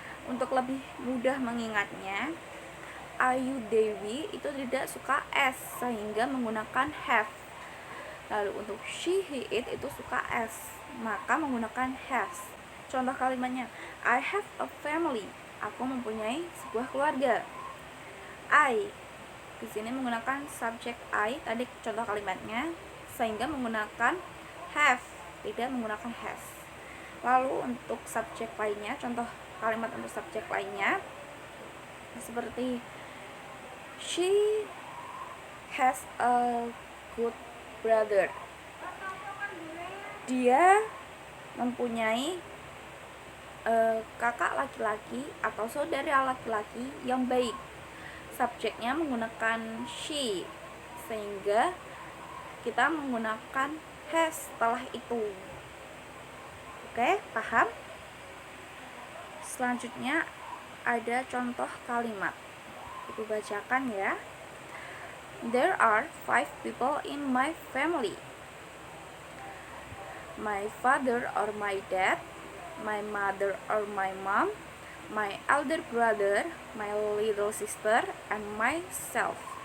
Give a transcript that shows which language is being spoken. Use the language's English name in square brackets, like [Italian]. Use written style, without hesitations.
[Indonesian] Untuk lebih mudah mengingatnya, are you, they, we itu tidak suka s sehingga menggunakan have. Lalu untuk she, he, it itu suka s, maka menggunakan has. Contoh kalimatnya, [English] I have a family. [Indonesian] Aku mempunyai sebuah keluarga. I di sini menggunakan subjek I tadi contoh kalimatnya, sehingga menggunakan have, tidak menggunakan has. Lalu untuk subjek lainnya, contoh kalimat untuk subjek lainnya seperti [English] she has a good brother. [Indonesian] Dia mempunyai kakak laki-laki atau saudara laki-laki yang baik. Subjeknya menggunakan she, sehingga kita menggunakan has setelah itu. Oke, paham? Selanjutnya ada contoh kalimat. Ibu bacakan ya. [English] There are 5 people in my family. My father or my dad, my mother or my mom, my elder brother, my little sister, and myself.